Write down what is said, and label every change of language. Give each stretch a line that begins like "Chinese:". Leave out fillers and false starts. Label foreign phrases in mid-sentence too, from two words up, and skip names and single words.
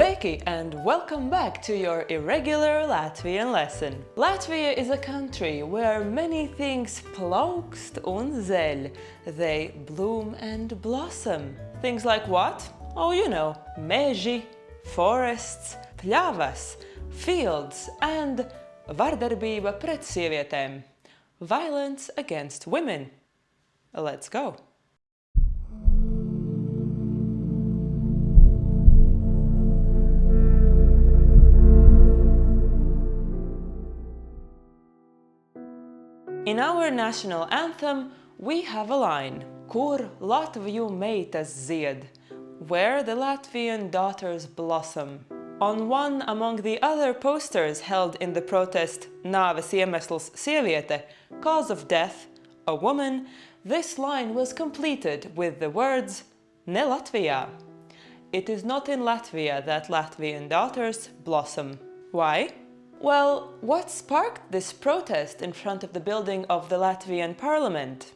English: Sveiki and welcome back to your irregular Latvian lesson. Latvia is a country where many things
Latvian: plaukst un zeļ.
English: They bloom and blossom. Things like what? Oh, you know, meži, forests, pļavas, fields and
Latvian: vardarbība pret sievietēm.
English: Violence against women. Let's go. In our national anthem, we have a line,
Latvian: Kur Latviju meitas zied,
English: where the Latvian daughters blossom. On one among the other posters held in the protest
Latvian: Nāves iemesls sieviete,
English: cause of death, a woman, this line was completed with the words
Latvian: Ne Latvijā.
English: It is not in Latvia that Latvian daughters blossom. Why? Well, what sparked this protest in front of the building of the Latvian parliament?